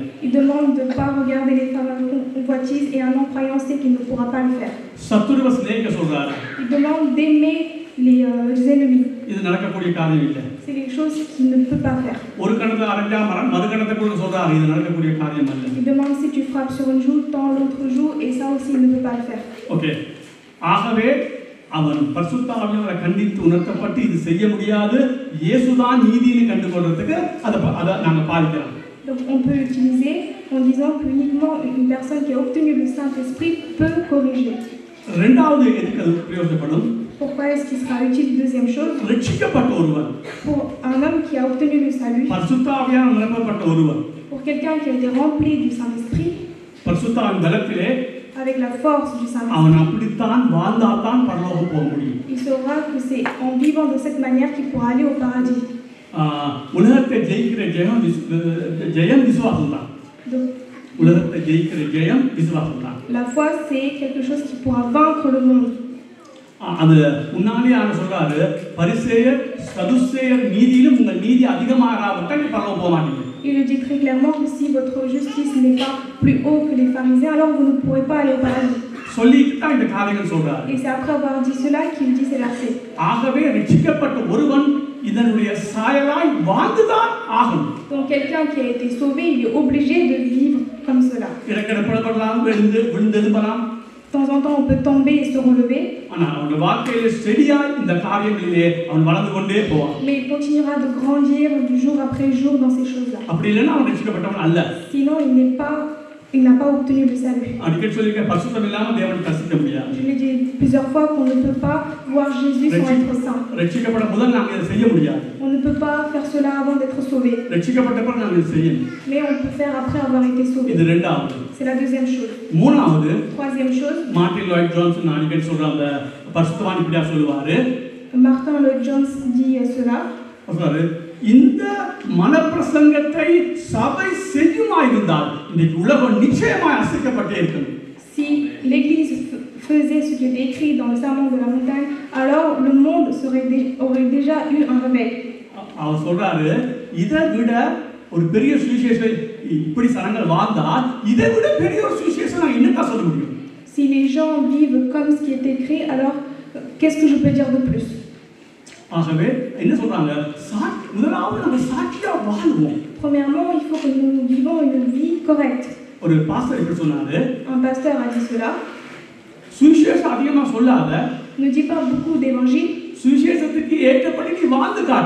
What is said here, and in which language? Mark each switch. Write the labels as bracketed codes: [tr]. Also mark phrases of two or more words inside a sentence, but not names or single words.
[fr] Il demande de ne pas regarder les femmes en convoitise et un non-croyant sait qu'il ne pourra pas le faire. [ta] சத்துருவ சிநேகிக்க சொல்றாரு. [fr] Il demande d'aimer les ennemis. [ta] இது நடக்கக்கூடிய காரியம் இல்லை. [fr] C'est quelque chose qu'il ne peut pas faire. [ta] ஒரு கணத்தை அரைஞ்சா மறு கணத்தை கூட சொல்றாரு இது நடக்கக்கூடிய காரியம் அல்ல. [fr] Il demande si tu frappes sur une joue, tends l'autre joue et ça aussi il ne peut pas le faire. [ta] ஓகே. ஆகவே அவன் பரிசுத்த ஆவியானவரை கண்டித்து உணர்த்தப்பட்டு இது செய்ய முடியாது இயேசுதான் நீதியை கண்டுகொள்றதுக்கு அதை நாங்க பாதிக்கிறோம். [fr] Donc on peut l'utiliser en disant que uniquement une personne qui a obtenu le Saint-Esprit peut corriger. [ta] இரண்டாவது எதுக்கு அது பிரயோஜனப்படும்? [fr] Pourquoi est-ce qu'il sera utile? Deuxième chose, [ta] ரட்சிக்கப்பட்ட ஒருவன், [fr] pour un homme qui a obtenu le salut, [ta] பரிசுத்த ஆவியால் நிரப்பப்பட்ட ஒருவன், [fr] pour quelqu'un qui a été rempli du Saint-Esprit, [ta] பரிசுத்த ஆவியின் பலத்திலே [fr] avec la force du Saint-Esprit, [ta] அவன் அப்படித்தான் வாழ்ந்தால்தான் பரலோகம் போக முடியும். [fr] il saura que c'est en vivant de cette manière qu'il pourra aller au paradis. [ta] உலகத்தை ஜெயிக்கிற ஜெயம் விசுவாசம் தான். உலகத்தை ஜெயிக்கிற ஜெயம் விசுவாசம் தான். [fr] La foi c'est quelque chose qui pourra vaincre le monde. [ta] அது முன்னாலே அவர் சொல்றாரு பரிசேயர் சதுசேயர் நீதியிலும் உங்கள் நீதி அதிகமாகாவிட்டால் நீ பரலோகம் போக மாட்டீங்க. [fr] Il le dit très clairement que si votre justice n'est pas plus haut que les pharisiens, alors vous ne pourrez pas aller au paradis. [ta] சொல்லிட்டு தான் இந்த காரியங்கள் சொல்றாரு. [fr] Et c'est après avoir dit cela qu'il dit ces versets. [ta] ஆகவே ரட்சிக்கப்பட்ட ஒருவன் இதனுடைய சாயலாய் வாழ்ந்துதான் ஆகணும். [fr] Donc quelqu'un qui a été sauvé, il est obligé de vivre comme cela. [ta] இடக்கட படப்படலாம் விழுந்தெழும்பலாம். [fr] De temps en temps, on peut tomber et se relever. Mais il continuera de grandir du jour après jour dans ces choses-là. Sinon, il n'a pas obtenu le salut. Je l'ai dit plusieurs fois qu'on ne peut pas voir Jésus sans être saint. On ne peut pas faire cela avant d'être sauvé. Mais on peut faire après avoir été sauvé. C'est la deuxième chose. Troisième chose. Martin Lloyd Jones dit cela. [ta] இந்த மனப்பிரசங்கத்தை சபை செய்யுமாயிருந்தால் இன்னைக்கு உலகம் நிச்சயமாய் அசைக்கப்பட்டே இருக்கும். [fr] Si l'église faisait ce qui était écrit dans le sermon de la montagne, alors le monde aurait déjà eu un réveil. [ta] அவர் சொல்றாரு இதை விட ஒரு பெரிய சுவிசேஷம் இப்படி சனங்கள் வாழ்ந்தா இதை விட பெரிய ஒரு சுவிசேஷம் நான் என்னடா சொல்ல முடியும்? [fr] Si les gens vivent comme ce qui est écrit, alors qu'est-ce que je peux dire de plus? [ta] ஆகவே என்ன சொல்றாங்க முதலாவது நம்ம சாட்சியா வாழ்வோம். [fr] Premièrement, il faut que nous vivons une vie correcte. [ta] ஒரு பாஸ்டர் இப்படி சொன்னாரு. [fr] Un pasteur a dit cela. [ta] சுவிசேஷம் அதிகமா சொல்லாத. [fr] Ne dis pas beaucoup d'évangile. [ta] சுவிசேஷத்துக்கு ஏற்றபடி நீ வாழ்ந்து காட்டு.